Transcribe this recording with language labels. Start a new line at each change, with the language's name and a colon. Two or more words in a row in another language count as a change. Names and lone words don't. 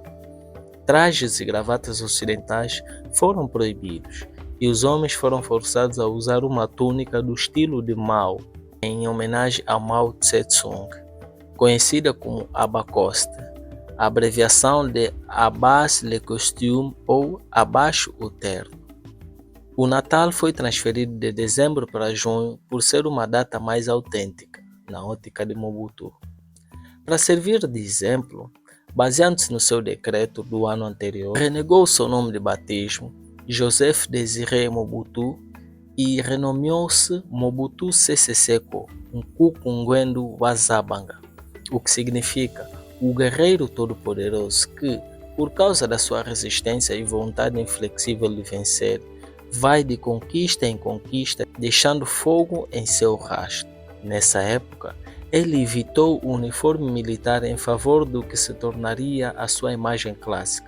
Portuguese: Trajes e gravatas ocidentais foram proibidos, e os homens foram forçados a usar uma túnica do estilo de Mao, em homenagem a Mao Tse-tung, conhecida como Abacoste, a abreviação de
French: Abaisse le costume
Portuguese: ou Abaixo o terno. O Natal foi transferido de dezembro para junho por ser uma data mais autêntica, na ótica de Mobutu. Para servir de exemplo, baseando-se no seu decreto do ano anterior, renegou seu nome de batismo, Joseph Désiré Mobutu, e renomeou-se Mobutu Sese Seko Nkukungwendu wa Zabanga, o que significa o guerreiro todo-poderoso que, por causa da sua resistência e vontade inflexível de vencer, vai de conquista em conquista, deixando fogo em seu rastro. Nessa época, ele evitou o uniforme militar em favor do que se tornaria a sua imagem clássica.